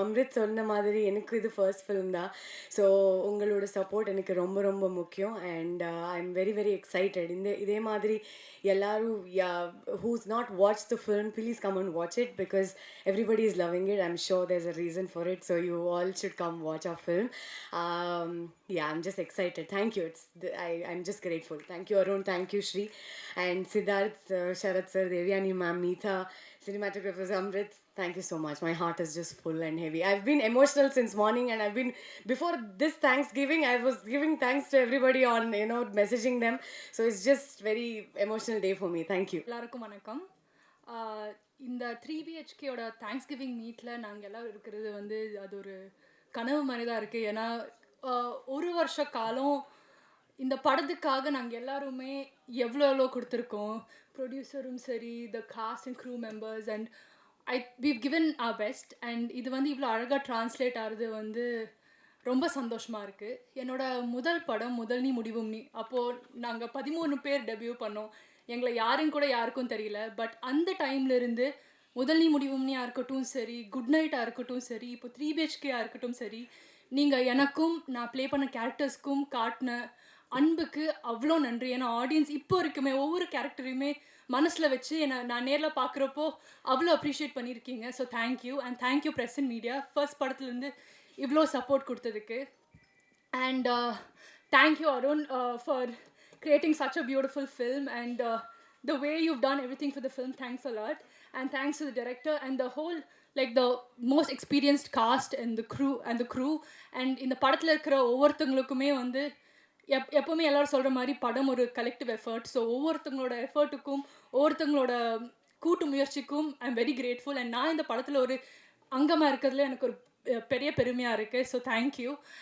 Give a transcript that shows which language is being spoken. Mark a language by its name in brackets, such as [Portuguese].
[Tamil] அம்ரித் சொன்ன மாதிரி எனக்கு இது ஃபர்ஸ்ட் ஃபிலிம் தான். ஸோ உங்களோட சப்போர்ட் எனக்கு ரொம்ப ரொம்ப முக்கியம். [English] And I am very very excited. [Tamil] இதே மாதிரி எல்லாரும் [English] who's not watched the film, please come and watch it because everybody is loving it. I'm sure there's a reason for it, so you all should come watch our film. Yeah, I'm just excited. Thank you. I'm just grateful. Thank you Arun, thank you Shri, and Siddharth, Sharat sir, Devyani ma'am, Meetha, cinematographers, Amrit. Thank you so much. My heart is just full and heavy. I've been emotional since morning, and before this Thanksgiving, I was giving thanks to everybody on, messaging them. So it's just very emotional day for me. Thank you. [Tamil] எல்லாருக்கும் வணக்கம். இந்த 3BHKயோட Thanksgiving மீட்டில் நாங்கள் எல்லாம் இருக்கிறது அது ஒரு கனவு மாதிரி தான் இருக்குது. ஏன்னா ஒரு வருஷ காலம் இந்த படத்துக்காக நாங்கள் எல்லாருமே எவ்வளோ கொடுத்துருக்கோம். ப்ரொடியூசரும் சரி, த cost and crew members, and [English] we've given our best. [Tamil] And இது இவ்வளோ அழகாக ட்ரான்ஸ்லேட் ஆகிறது ரொம்ப சந்தோஷமாக இருக்குது. என்னோட முதல் படம் முதல் நீ முடிவும் நீ, அப்போது நாங்கள் 13 பேர் டெபியூ பண்ணோம். எங்களை யாருன்னு கூட யாருக்கும் தெரியல. பட் அந்த டைம்லேருந்து முதல் நீ முடிவும்னியாக இருக்கட்டும் சரி, குட் நைட்டாக இருக்கட்டும் சரி, இப்போ 3BHKயாக இருக்கட்டும் சரி, நீங்கள் எனக்கும் நான் ப்ளே பண்ண கேரக்டர்ஸ்க்கும் காட்டின அன்புக்கு அவ்வளோ நன்றி. ஏன்னா ஆடியன்ஸ் இப்போ இருக்குமே ஒவ்வொரு கேரக்டரையுமே மனசில் வச்சு நான் நேரில் பார்க்குறப்போ அவ்வளோ அப்ரிஷியேட் பண்ணியிருக்கீங்க. So thank you. And thank you press and media first படத்துலேருந்து இவ்வளோ சப்போர்ட் கொடுத்ததுக்கு. [English] And thank you Arun for creating such a beautiful film, and the way you've done everything for the film, thanks a lot. And thanks to the director and the whole, like the most experienced cast and the crew. [Tamil] And இந்த படத்தில் இருக்கிற ஒவ்வொருத்தங்களுக்குமே எப்போவுமே எல்லோரும் சொல்கிற மாதிரி படம் ஒரு collective effort. So ஒவ்வொருத்தங்களோட எஃபர்ட்டுக்கும் ஒவ்வொருத்தங்களோட கூட்டு முயற்சிக்கும் [English] I am very grateful. [Tamil] And நான் இந்த படத்தில் ஒரு அங்கமாக இருக்கிறதுல எனக்கு ஒரு பெரிய பெருமையாக இருக்குது. So thank you.